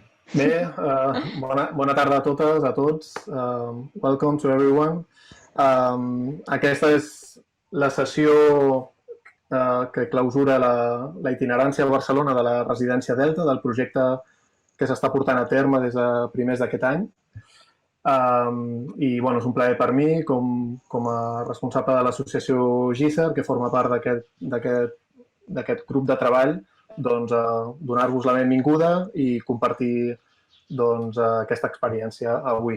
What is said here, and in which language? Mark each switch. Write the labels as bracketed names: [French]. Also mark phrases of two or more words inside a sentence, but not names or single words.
[Catalan] Bé, bona tarda a totes, a tots. [English] Welcome to everyone. [Catalan] Aquesta és la sessió que clausura la itinerància a Barcelona de la residència Delta, del projecte que s'està portant a terme des de primers d'aquest any. I bueno, és un plaer per mi, com a responsable de l'associació GISER, que forma part d'aquest grup de treball, doncs, donar-vos la benvinguda i compartir doncs, aquesta experiència avui.